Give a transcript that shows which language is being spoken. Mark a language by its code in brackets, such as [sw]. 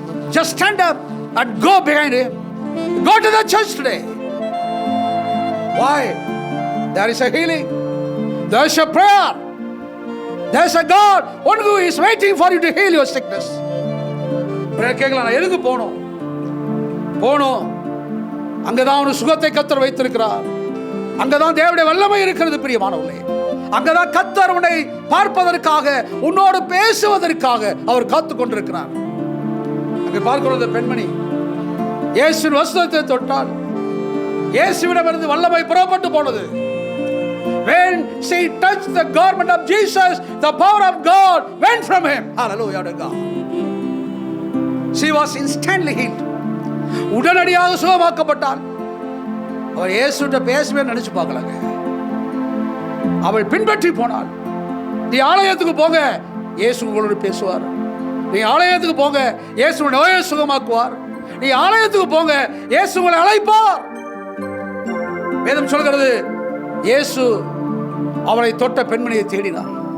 [en] Just stand up and go behind him. Go to the church today. Why? There is a healing. There is a prayer. There is a God, one who is waiting for you to heal your sickness. [ta] கேட்கலாம், நான் எதுக்கு போனோம்? அங்கதான் ஒரு சுகத்தை கர்த்தர் வைத்திருக்கிறார். அங்கதான் தேவனுடைய வல்லமை இருக்கிறது பிரியமானவர்களே. அங்கதான் கர்த்தர் உன்னை பார்ப்பதற்காக, உன்னோடு பேசுவதற்காக அவர் காத்து கொண்டிருக்கிறார். அங்கே பார்க்கிற பெண்மணி இயேசுவின் வஸ்திரத்தை தொட்டால் இயேசுவிடமிருந்து வல்லமை புறப்பட்டு போனது. [en] When she touched the garment of Jesus, the power of God went from him. Hallelujah to God. She was instantly healed. [ta] உடனடியாக சுகமாக்கப்பட்டாள். அவர் இயேசுட்ட பேசவே நினைச்சு பார்க்கலங்க. அவள் பின்பற்றி போனாள். நீ ஆலயத்துக்கு போங்க, இயேசு உங்களோடு பேசுவார். நீ ஆலயத்துக்கு போங்க, இயேசு நோயை சுகமாக்குவார். நீ ஆலயத்துக்கு போங்க, இயேசு உங்களை அழைப்பார். வேதம் சொல்கிறது, இயேசு அவளை தொட்ட பெண்மணியை தேடினார்.